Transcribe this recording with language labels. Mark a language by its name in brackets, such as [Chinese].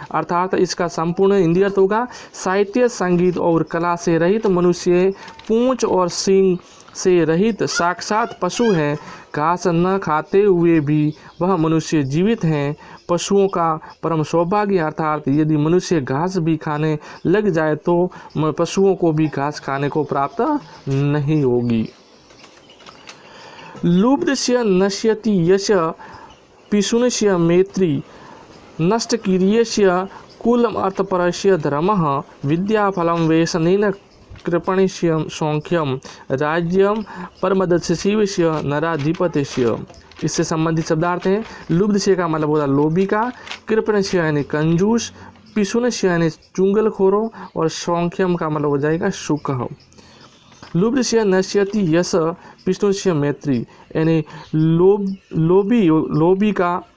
[Hindi] अर्थात इसका संपूर्ण हिंदी अर्थ होगा साहित्य संगीत और कला से रहित मनुष्य पूंछ और सींग से रहित साक्षात पशु है। घास न खाते हुए भी वह मनुष्य जीवित हैं, पशुओं का परम सौभाग्य। अर्थात यदि मनुष्य घास भी खाने लग जाए तो पशुओं को भी घास खाने को प्राप्त नहीं होगी। [Sanskrit] लुब्धस्य नश्यति यश पिशुनस्य मैत्री नष्टकीर्यस्य कुलम अर्थपरस्य धर्मः विद्याफलं वेशनेन कृपणस्य सौख्यम राज्यम परमदस्यशिवस्य नराधिपतिस्य। [Hindi] इससे संबंधित शब्दार्थ हैं। लुब्धस्य का मतलब होता है लोभी का, कृपणस्य यानी कंजूस, पिशुनस्य यानी चुंगलखोरों, और सौख्यम का मतलब हो जाएगा सुख। [Sanskrit] लुब्धस्य नश्यति यश पिशुनस्य मैत्री [Hindi] यानी लोभी का